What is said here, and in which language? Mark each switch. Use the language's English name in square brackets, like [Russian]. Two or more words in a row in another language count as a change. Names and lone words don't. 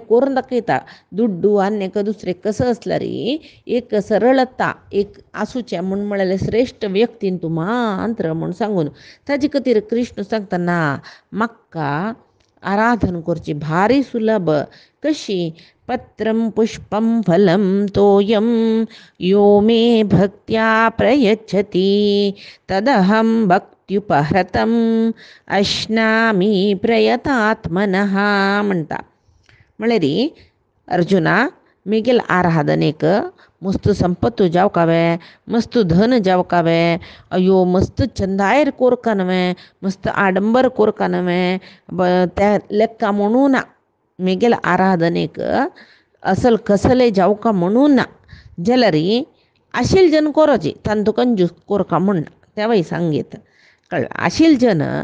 [Konkani] करून दाखयता दुड्डू आनी एक दुसरें कसं असल्यार एक सरळता एक आसूचें म्हूण म्हळ्यार श्रेश्ठ व्यक्तीन तूं मात्र म्हूण सांगून ताजे खातीर कृष्ण सांगता ना म्हाका आराधन करची भारी सुलभ कशी [Sanskrit] पत्रं पुष्पं फलं तोयं यो मे भक्त्या प्रयच्छति तदहं भक्त्युपहृतम् अश्नामी प्रयतात्मनः [Konkani] म्हणटा म्हळ्यार अर्जुना मेगेल आराधनेक मस्त संपत्तू जावकावे मस्त धन जावकावे अयो मस्त चंदायर कोरका नवे मस्त आडंबर कोरका नवे त्या लेक्का म्हणून ना मेगेल आराधनेक असल कसले जावका म्हणून ना जाल्यार आशिल जन कोरोची तांतू कंजूस कोरका म्हण तेवाय सांगीत कळ्ळें आशिल जन